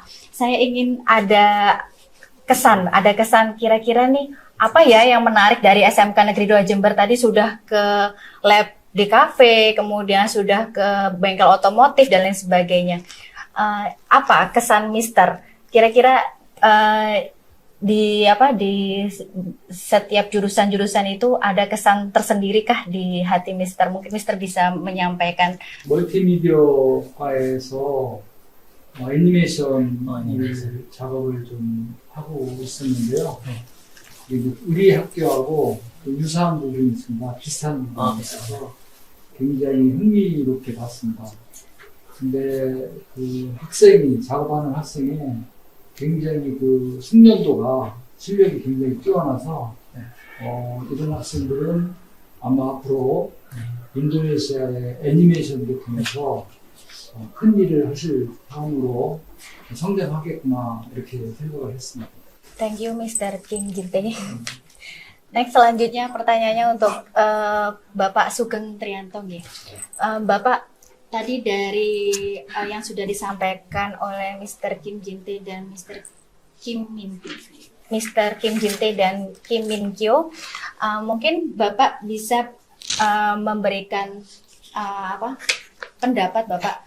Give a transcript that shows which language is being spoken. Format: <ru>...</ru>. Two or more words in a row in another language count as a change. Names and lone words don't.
<id>Nah, saya ingin ada kesan kira-kira nih apa ya yang menarik dari SMK Negeri 2 Jember tadi, sudah ke lab di kafe, kemudian sudah ke bengkel otomotif dan lain sebagainya. Apa kesan Mister? Kira-kira di setiap jurusan-jurusan itu ada kesan tersendiri kah di hati Mister? Mungkin Mister bisa menyampaikan.</id> <ko>멀티미디어과에서 애니메이션 작업을 좀 하고 있었는데요. 그리고 우리 학교하고 좀 유사한 부분이 있습니다. 비슷한 부분이 있어서 굉장히 흥미롭게 봤습니다. 근데 그 작업하는 학생이 굉장히 그 숙련도가, 실력이 굉장히 뛰어나서 이런 학생들은 아마 앞으로 인도네시아의 애니메이션을 통해서 큰 일을 하실 다음으로 성장하겠구나 이렇게 생각을 했습니다.</ko> <en>Thank you Mr. Kim Jinte. Next,</en> <id>selanjutnya pertanyaannya untuk Bapak Sugeng Trianto. Bapak, tadi dari yang sudah disampaikan oleh Mr. Kim Jinte dan Mr. Kim Jinte dan Kim Min Kyo, mungkin Bapak bisa memberikan pendapat Bapak.</id>